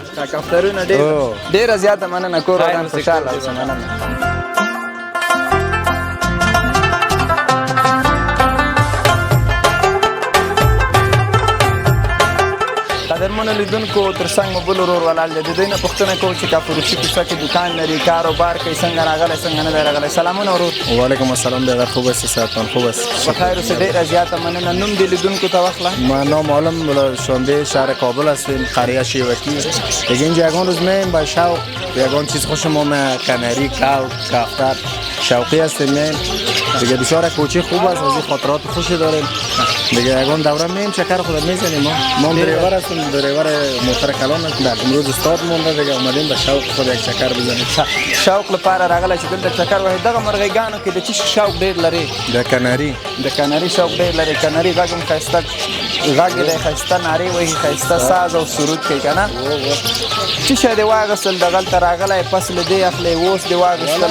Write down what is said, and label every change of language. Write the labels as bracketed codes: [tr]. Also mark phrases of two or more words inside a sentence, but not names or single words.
[ps] کفترونه ډېره زیاته مننه کور ودان خوشحاله اوسه مننه قدرمنو لیدونکو تر څنګ مو بل ورور ولاړ دی د دوی نه پوښتنه کوو چې کافروشي کوڅه کې دکان لري کاروبار کوي څنګه راغلی څنګه نه دی راغلی سلامونه ورور [fa] وعلیکم السلام برادر خوب هستی صحتمند خوب هستی [ps] په خیر اوسې ډېره زیاته مننه نوم دې لیدونکو ته واخله [fa] ما نام عالم شانده شهر کابل هستیم قریه شیوکی دیگه اینجا یگان روز میایم با شوق یگان چیز خوشم آمد کنری کفتر شوقی هستیم میایم دیگه بسیار کوچه خوب است از این خاطرات خوشی داریم دیگه اگون دوره میم چکر خود میزنیم ما دریور هستیم دریور موتر کلان هستیم امروز استاد مونده دیگه اومدیم به شوق خود یک چکر بزنیم [ps] شوق لپاره راغلی چې دلته چکر وهي دغه مرغیګانو کې د چی شوق ډېر لري د کناری د کناري شوق ډېر لري کناري غږ هم ښایسته غږ یې دی ښایسته نارې وهي ښایسته ساز او سرود کوي که نه څه شی دې واغېستل دغلته راغلی پس له دې اخلې اوس دې واغېستل